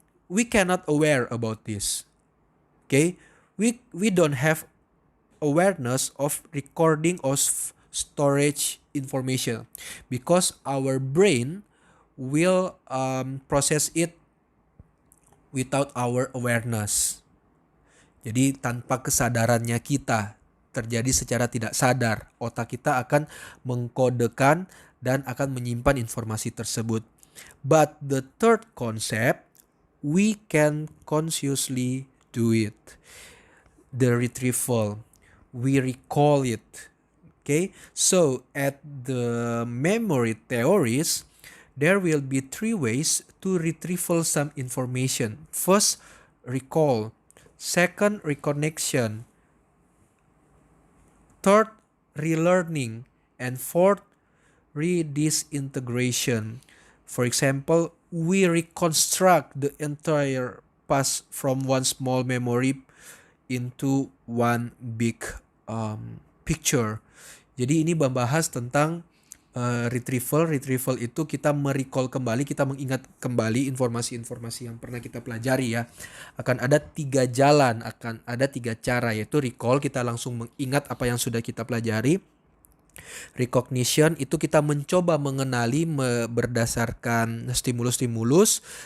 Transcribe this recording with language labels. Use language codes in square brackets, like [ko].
[en] we cannot aware about this. Okay, we don't have awareness of recording or storage information because our brain will process it without our awareness. [id] Jadi tanpa kesadarannya kita, terjadi secara tidak sadar, otak kita akan mengkodekan dan akan menyimpan informasi tersebut. [en] But the third concept, we can consciously do it. The retrieval, we recall it. Okay, so at the memory theories, there will be three ways to retrieval some information. First, recall. Second, reconnection. Third, relearning. And fourth, redisintegration. For example, we reconstruct the entire past from one small memory into one big picture. [id] Jadi ini membahas tentang retrieval. Retrieval itu kita merecall kembali, kita mengingat kembali informasi-informasi yang pernah kita pelajari ya. Akan ada 3 jalan, akan ada 3 cara, yaitu recall, kita langsung mengingat apa yang sudah kita pelajari. Recognition itu kita mencoba mengenali berdasarkan stimulus-stimulus.